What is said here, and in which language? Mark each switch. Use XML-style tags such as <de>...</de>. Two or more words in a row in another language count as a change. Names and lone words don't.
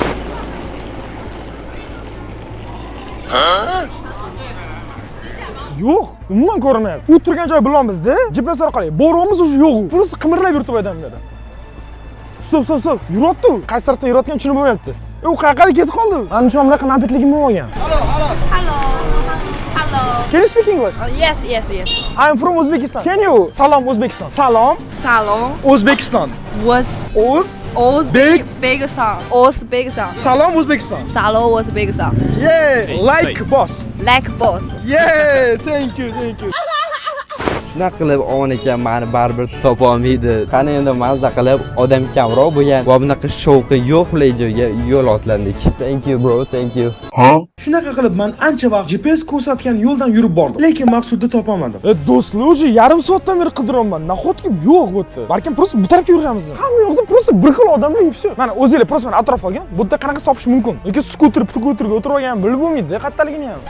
<uz>Yo'q, umuman ko'rinmayapti. U turgan joy bilamiz-da. GPS orqali boryapmiz, o'sha yo'q. Burasi qimirlab yuribdi odamlar. Stop. Yuryapti. Qaysi tarafdan yurayotganini tushunib bo'lmayapti. U qayerga ketib qoldi? Ana shu bunaqa navbatligim bo'lgan.</uz> <en>Hello. Can you speak English? Yes. I'm from Uzbekistan. Can you?</en> <uz>Salom Uzbekistan. Salom Uzbekistan. Uzbekistan. Salom Uzbekistan. Salom Uzbekistan.</uz> <en>Yeah, like boss. Yeah, thank you.</en> <uz>Shunaqa qilib omon ekan meni baribir topa olmaydi. Qani endi mazza qilib odam kamroq bo'lgan va bunaqa shovqin yo'q joyga yo'l otlandik.</uz> <en>Thank you bro, thank you.</en> <uz>Shunaqa qilib men ancha vaqt GPS ko'rsatgan yo'ldan yurib bordim, lekin Maqsudni topolmadim. Do'stlar, уже yarim soatdan beri qidiryapman. Nahotki yo'q bu yerda. Balkim просто bu tarafga yuramiz. Hamma yoqda просто bir xil odamlar yuribdi. Mana o'zinglar просто mana atrof olgan. Bu yerda qanaqa topish mumkin? Lekin skuterga o'tirib olgan bilib bo'lmaydi, qattaligini ham.</uz>